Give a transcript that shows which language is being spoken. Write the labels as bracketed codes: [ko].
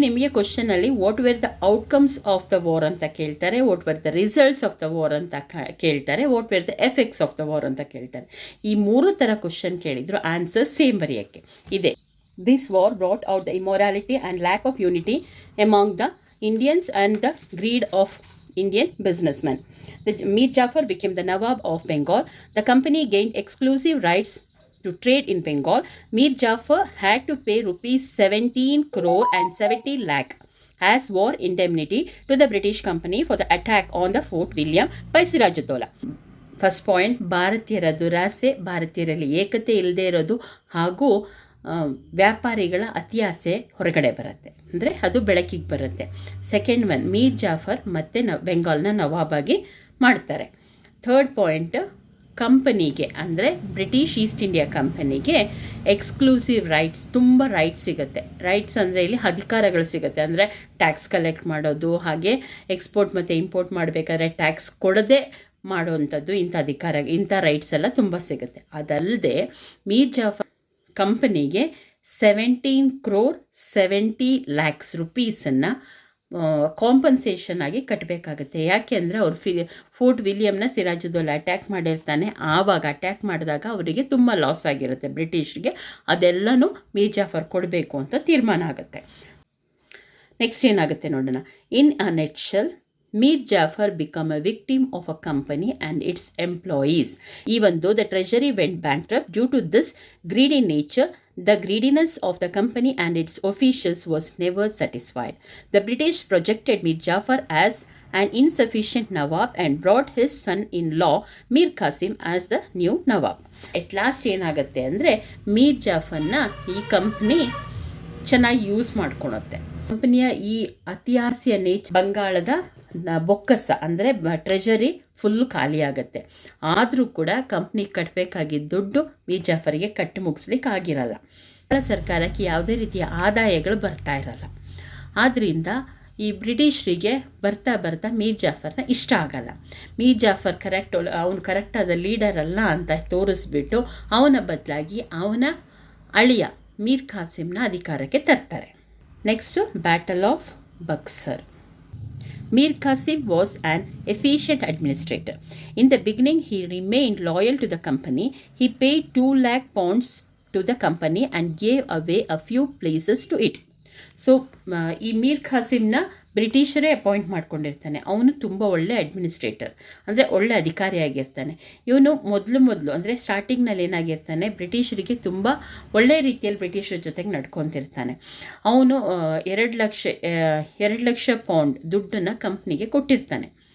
[kn] ನಿಮಗೆ ಕ್ವಶನಲ್ಲಿ [en] what were the outcomes of the war [kn] ಅಂತ ಕೇಳ್ತಾರೆ, [en] What were the results of the war ಅಂತ ಕೇಳ್ತಾರೆ, what were the effects of the war ಅಂತ ಕೇಳ್ತಾರೆ. [kn] ಈ 3 ಥರ ಕ್ವಶನ್ ಕೇಳಿದ್ರು ಆನ್ಸರ್ ಸೇಮ್ ಬರೆಯೋಕ್ಕೆ ಇದೆ. [en] This war brought out the immorality and lack of unity among the Indians and the greed of Indian businessmen. Mir Jafar became the Nawab of Bengal. The company gained exclusive rights to trade in Bengal. Mir Jafar had to pay rupees 17 crore and 70 lakh as war indemnity to the British company for the attack on the Fort William by Sirajuddaulah. [kn] First point, ಭಾರತೀಯರ ದುರಾಸೆ, ಭಾರತೀಯರಲ್ಲಿ ಏಕತೆ ಇಲ್ಲದೆ ಇರೋದು ಹಾಗೂ ವ್ಯಾಪಾರಿಗಳ ಅತಿಯಾಸೆ ಹೊರಗಡೆ ಬರುತ್ತೆ, ಅಂದರೆ ಅದು ಬೆಳಕಿಗೆ ಬರುತ್ತೆ. ಸೆಕೆಂಡ್ ಒನ್, ಮೀರ್ ಜಾಫರ್ ಮತ್ತೆ ಬೆಂಗಾಲ್ನ ನವಾಬಾಗಿ ಮಾಡ್ತಾರೆ. ಥರ್ಡ್ ಪಾಯಿಂಟ್, ಕಂಪನಿಗೆ ಅಂದರೆ ಬ್ರಿಟಿಷ್ ಈಸ್ಟ್ ಇಂಡಿಯಾ ಕಂಪನಿಗೆ ಎಕ್ಸ್ಕ್ಲೂಸಿವ್ ರೈಟ್ಸ್, ತುಂಬ ರೈಟ್ಸ್ ಸಿಗುತ್ತೆ. ರೈಟ್ಸ್ ಅಂದರೆ ಇಲ್ಲಿ ಅಧಿಕಾರಗಳು ಸಿಗುತ್ತೆ, ಅಂದರೆ ಟ್ಯಾಕ್ಸ್ ಕಲೆಕ್ಟ್ ಮಾಡೋದು, ಹಾಗೆ ಎಕ್ಸ್ಪೋರ್ಟ್ ಮತ್ತು ಇಂಪೋರ್ಟ್ ಮಾಡಬೇಕಾದ್ರೆ ಟ್ಯಾಕ್ಸ್ ಕೊಡದೆ ಮಾಡುವಂಥದ್ದು, ಇಂಥ ರೈಟ್ಸ್ ಎಲ್ಲ ತುಂಬ ಸಿಗುತ್ತೆ. ಅದಲ್ಲದೆ ಮೀರ್ ಜಾಫರ್ ಕಂಪನಿಗೆ 17 crore 70 lakhs rupeesನ್ನು ಕಾಂಪನ್ಸೇಷನ್ ಆಗಿ ಕಟ್ಟಬೇಕಾಗುತ್ತೆ. ಯಾಕೆ ಅಂದರೆ ಅವ್ರು ಫೋರ್ಟ್ ವಿಲಿಯಮ್ನ ಸಿರಾಜುದ್ದೌಲ ಅಟ್ಯಾಕ್ ಮಾಡಿರ್ತಾನೆ. ಆವಾಗ ಅಟ್ಯಾಕ್ ಮಾಡಿದಾಗ ಅವರಿಗೆ ತುಂಬ ಲಾಸ್ ಆಗಿರುತ್ತೆ ಬ್ರಿಟಿಷರಿಗೆ. ಅದೆಲ್ಲನೂ ಮೀರ್ ಜಾಫರ್ ಕೊಡಬೇಕು ಅಂತ ತೀರ್ಮಾನ ಆಗುತ್ತೆ. ನೆಕ್ಸ್ಟ್ ಏನಾಗುತ್ತೆ ನೋಡೋಣ. [en] In a nutshell, Mir Jafar became a victim of a company and its employees. Even though the treasury went bankrupt due to this greedy nature, the greediness of the company and its officials was never satisfied. The British projected Mir Jafar as an insufficient Nawab and brought his son-in-law Mir Qasim as the new Nawab. At last [kn] ಏನಾಗುತ್ತೆ ಅಂದರೆ ಮೀರ್ ಜಾಫರ್ನ ಈ company ಚೆನ್ನಾಗಿ use ಮಾಡ್ಕೊಳುತ್ತೆ. ಕಂಪನಿಯ ಈ ಅತಿಯಾಸೆಯ ಬಂಗಾಳದ ಬೊಕ್ಕಸ ಅಂದರೆ treasury full ಖಾಲಿ ಆಗುತ್ತೆ. ಆದರೂ ಕೂಡ ಕಂಪ್ನಿ ಕಟ್ಟಬೇಕಾಗಿದ್ದ ದುಡ್ಡು ಮೀರ್ ಜಾಫರ್ಗೆ ಕಟ್ಟಿ ಮುಗಿಸ್ಲಿಕ್ಕೆ ಆಗಿರಲ್ಲ. ಸರ್ಕಾರಕ್ಕೆ ಯಾವುದೇ ರೀತಿಯ ಆದಾಯಗಳು ಬರ್ತಾ ಇರಲ್ಲ. ಆದ್ದರಿಂದ ಈ ಬ್ರಿಟಿಷರಿಗೆ ಬರ್ತಾ ಮೀರ್ ಜಾಫರ್ನ ಇಷ್ಟ ಆಗಲ್ಲ. ಮೀರ್ ಜಾಫರ್ ಅವನು ಕರೆಕ್ಟಾದ ಲೀಡರ್ ಅಲ್ಲ ಅಂತ ತೋರಿಸ್ಬಿಟ್ಟು ಅವನ ಬದಲಾಗಿ ಅವನ ಅಳಿಯ ಮೀರ್ ಖಾಸಿಮ್ನ ಅಧಿಕಾರಕ್ಕೆ ತರ್ತಾರೆ. [en] Next battle of Buxar. Mir Qasim was an efficient administrator. In the beginning, he remained loyal to the company. He paid 2 lakh pounds to the company and gave away a few places to it. [kn] So ಈ Mir ಖಾಸಿಮ್ನ ಬ್ರಿಟಿಷರೇ appoint ಮಾಡ್ಕೊಂಡಿರ್ತಾನೆ. ಅವನು ತುಂಬ ಒಳ್ಳೆ administrator, ಅಂದರೆ ಒಳ್ಳೆ ಅಧಿಕಾರಿಯಾಗಿರ್ತಾನೆ. ಇವನು ಮೊದಲು ಅಂದರೆ ಸ್ಟಾರ್ಟಿಂಗ್ನಲ್ಲಿ ಏನಾಗಿರ್ತಾನೆ, ಬ್ರಿಟಿಷರಿಗೆ ತುಂಬ ಒಳ್ಳೆ ರೀತಿಯಲ್ಲಿ ಬ್ರಿಟಿಷರ ಜೊತೆಗೆ ನಡ್ಕೊತಿರ್ತಾನೆ. ಅವನು 2 ಲಕ್ಷ ಪೌಂಡ್ ದುಡ್ಡನ್ನು ಕಂಪ್ನಿಗೆ ಕೊಟ್ಟಿರ್ತಾನೆ.